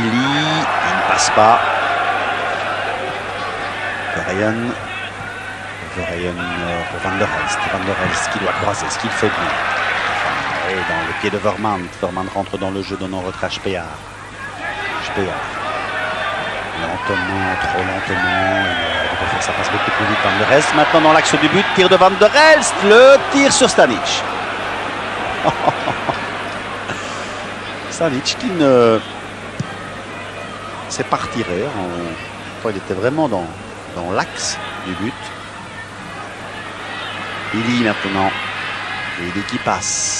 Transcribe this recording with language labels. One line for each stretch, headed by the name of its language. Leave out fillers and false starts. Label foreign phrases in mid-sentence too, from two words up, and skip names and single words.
French: Il ne passe pas. Verheyen pour Van der Elst. Van der Elst qui doit croiser, ce qu'il fait bien. Et dans le pied de Vermaat. Vermaat rentre dans le jeu, donnant retrait à Speer. Lentement, trop lentement. Il peut faire sa passe beaucoup plus vite. Van der Elst maintenant dans l'axe du but. Tir de Van der Elst. Le tir sur Stanic. Stanic qui ne s'est pas retiré. Il était vraiment dans l'axe du but. Ili maintenant. Ili qui passe.